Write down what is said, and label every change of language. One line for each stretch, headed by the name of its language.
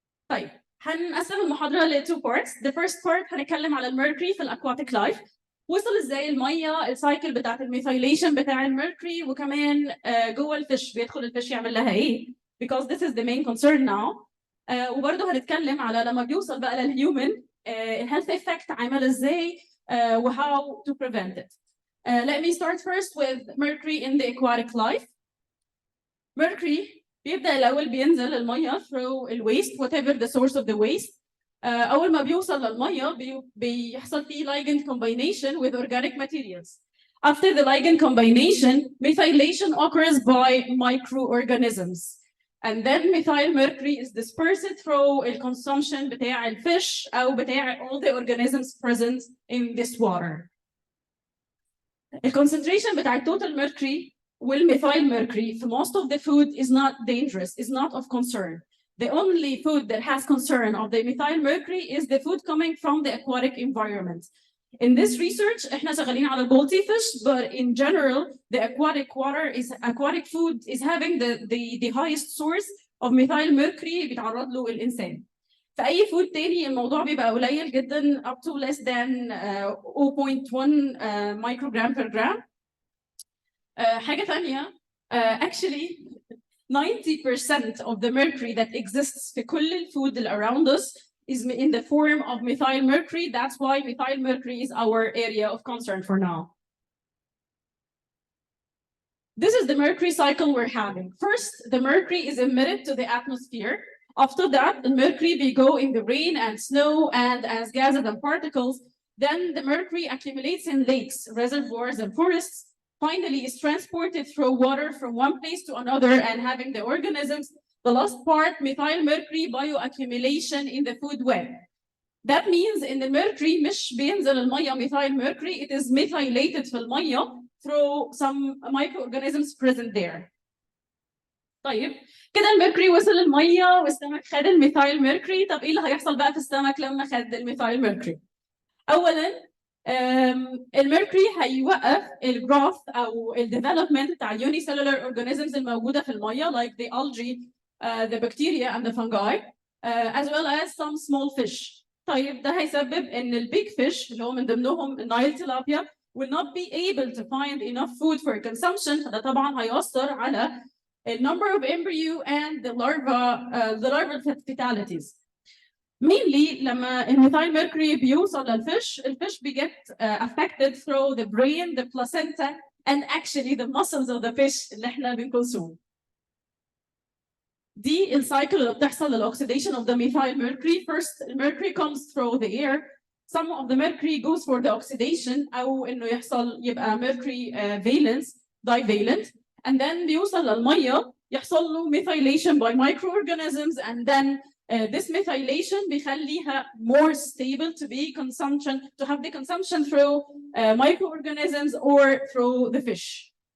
Arabic: طيب هنقسم المحاضره ل
English: 2 parts. The first part
Arabic: هنتكلم على الميركوري في الاكواتيك لايف، وصل ازاي الميه، السايكل بتاعت الميثايليشن بتاع الميركوري، وكمان جوه الفيش بيدخل الفيش يعمل لها ايه
English: because this is the main concern now.
Arabic: وبرضه هنتكلم على لما بيوصل بقى للهيومن الهيلث افكت عامل ازاي و
English: how to prevent it. Let me start first with mercury in the aquatic life. Mercury
Arabic: بيبدأ الأول بينزل المية
English: through الwaste whatever the source of the waste.
Arabic: أول ما بيوصل للمية بيحصل فيه
English: ligand combination with organic materials. After the ligand combination, methylation occurs by microorganisms. And then methyl mercury is dispersed through the consumption بتاع الفيش أو بتاع all the organisms present in this water. The concentration بتاع total mercury والmethyl mercury for most of the food is not dangerous, is not of concern. The only food that has concern of the methyl mercury is the food coming from the aquatic environment. In this research,
Arabic: احنا شغالين على البولتي
English: fish, but in general, the aquatic food is having the highest source of methyl mercury
Arabic: بيتعرض له الإنسان. في أي فود تاني الموضوع بيبقى قليل جدا
English: up to less than 0.1 microgram per gram.
Arabic: حاجة ثانية
English: actually 90% of the mercury that exists
Arabic: في كل الفود
English: around us is in the form of methyl mercury. That's why methyl mercury is our area of concern for now. This is the mercury cycle we're having. First, the mercury is emitted to the atmosphere. After that, the mercury will go in the rain and snow and as gases and particles. Then the mercury accumulates in lakes, reservoirs, and forests. Finally, is transported through water from one place to another and having the organisms. The last part, methyl mercury bioaccumulation in the food web. That means in the mercury
Arabic: مش بينزل المية
English: methyl mercury, it is methylated
Arabic: في المية
English: through some microorganisms present there.
Arabic: طيب كده الميركوري وصل المية والسمك خد الميثايل ميركوري. طب ايه اللي هيحصل بقى في السمك لما خد الميثايل ميركوري؟ اولا الميركوري هيوقف الجروث او الديفلوبمنت بتاع اليونيسيلولار اورجانيزمز الموجوده في الميه
English: like the algae, the bacteria and the fungi, as well as some small fish.
Arabic: طيب ده هيسبب ان البيج فيش اللي هو من ضمنهم النايل تيلابيا
English: will not be able to find enough food for consumption.
Arabic: ده طبعا هيأثر على
English: the number of embryo and the larval fatalities. mainly
Arabic: لما الميثايل
English: mercury
Arabic: بيوصل للفش الفش بيجت
English: affected through the brain, the placenta, and actually the muscles of the fish
Arabic: اللي احنا بنكونسوم. دي السايكل اللي بتحصل للاوكسيديشن
English: of the methyl mercury. First, mercury comes through the air. Some of the mercury goes for the oxidation
Arabic: أو إنه يحصل يبقى
English: mercury valence, divalent, and then
Arabic: بيوصل للمية يحصل له
English: methylation by microorganisms, and then this methylation بيخليها more stable to be consumption, to have the consumption through microorganisms or through the fish.